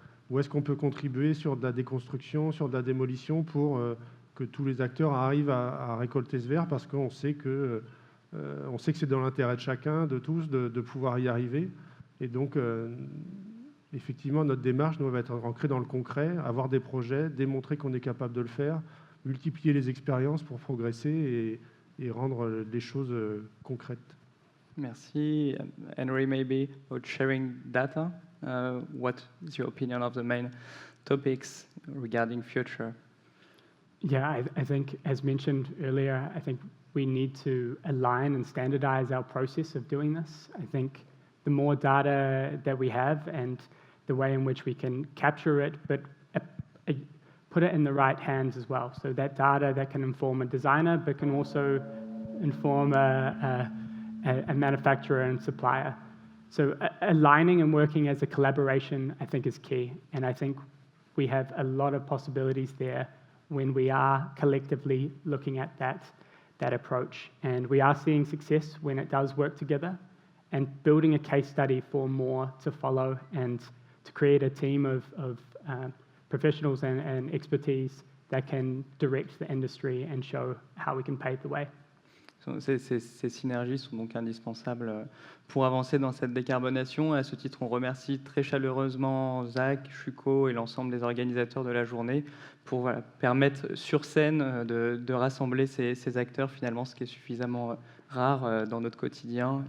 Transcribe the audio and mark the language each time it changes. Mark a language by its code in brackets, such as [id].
[fr] où est-ce qu'on peut contribuer sur de la déconstruction, sur de la démolition pour que tous les acteurs arrivent à récolter ce verre, parce qu'on sait que c'est dans l'intérêt de chacun, de tous, de pouvoir y arriver. Et donc, effectivement, notre démarche doit être ancrée dans le concret, avoir des projets, démontrer qu'on est capable de le faire, multiplier les expériences pour progresser et rendre les choses concrètes. Merci. [en] Henry, maybe about sharing data. What is your opinion of the main topics regarding future? Yeah, I think, as mentioned earlier, I think we need to align and standardize our process of doing this. I think the more data that we have and the way in which we can capture it, but put it in the right hands as well. So that data that can inform a designer, but can also inform a manufacturer and supplier. So aligning and working as a collaboration, I think, is key. And I think we have a lot of possibilities there when we are collectively looking at that approach. And we are seeing success when it does work together, and building a case study for more to follow and to create a team of professionals and expertise that can direct the industry and show how we can pave the way. [fr] Ces synergies sont donc indispensables pour avancer dans cette décarbonation. À ce titre, on remercie très chaleureusement Zach, Shuko et l'ensemble des organisateurs de la journée pour permettre sur scène de rassembler ces acteurs, finalement, ce qui est suffisamment rare dans notre quotidien.